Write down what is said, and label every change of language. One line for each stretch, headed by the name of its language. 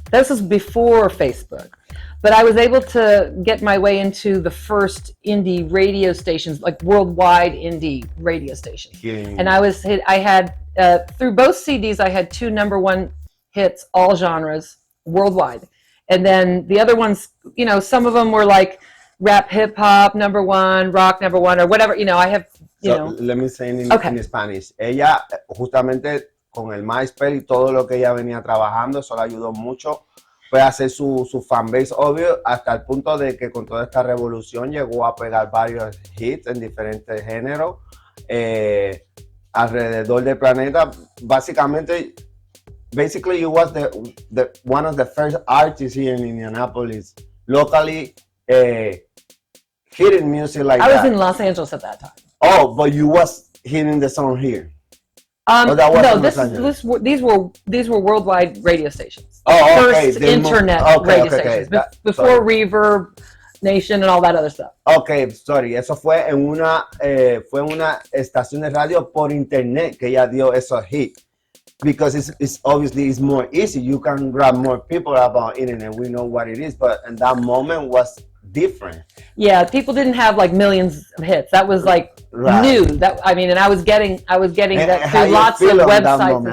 English: This was before Facebook, but I was able to get my way into the first indie radio stations, like worldwide indie radio stations. And I had through both CDs, I had 2 #1 hits, all genres, worldwide. And then the other ones, some of them were like rap, hip hop #1, rock #1, or whatever. I have, Let me say in Spanish.
Spanish: Ella, justamente con el MySpace y todo lo que ella venía trabajando, eso le ayudó mucho. Fue a hacer su fanbase, obvio, hasta el punto de que con toda esta revolución llegó a pegar varios hits en diferentes géneros alrededor del planeta. Básicamente,
English: basically you was the one of the first artists here in Indianapolis locally hitting music like I that. was in Los Angeles at that time. Oh, but you was hitting the song here. No, these were worldwide radio stations. Oh, okay. First internet radio stations before Reverb Nation and all that other stuff. Okay, sorry.
Spanish: Eso fue en una estación de radio por internet que ella dio esos hits.
English: Because it's obviously it's more easy. You can grab more people about internet. We know what it is, but in that moment was different. Yeah, people didn't have like millions of hits. That was like new. That I mean, and I was getting that through lots of websites.